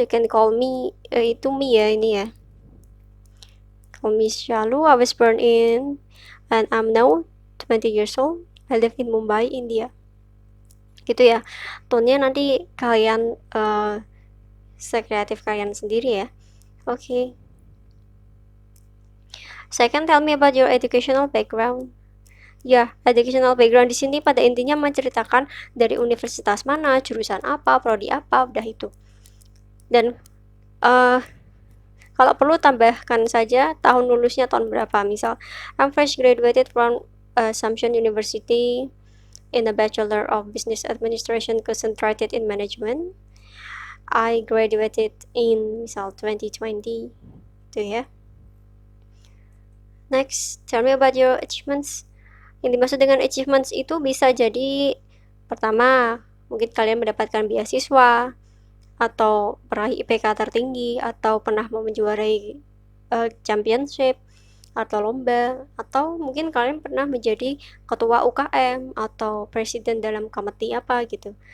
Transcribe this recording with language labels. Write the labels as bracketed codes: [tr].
[en] You can call me, [id] itu me ya ini ya. [en] Call me Shalu. I was born in and I'm now 20 years old. I live in Mumbai, India. [id] Gitu ya. Tone-nya nanti kalian sekreatif kalian sendiri ya. Oke. [en] Second, tell me about your educational background. [id] Ya, educational background di sini pada intinya menceritakan dari universitas mana, jurusan apa, prodi apa, udah itu. Dan kalau perlu tambahkan saja tahun lulusnya tahun berapa. [en] Misal, I'm fresh graduated from Assumption University in a Bachelor of Business Administration concentrated in Management. I graduated in misal 2020. [id] Itu ya. [en] Next, tell me about your achievements. [id] Yang dimaksud dengan achievements itu bisa jadi pertama, mungkin kalian mendapatkan beasiswa, atau peraih IPK tertinggi, atau pernah menjuarai championship atau lomba, atau mungkin kalian pernah menjadi ketua UKM atau presiden dalam komite apa gitu.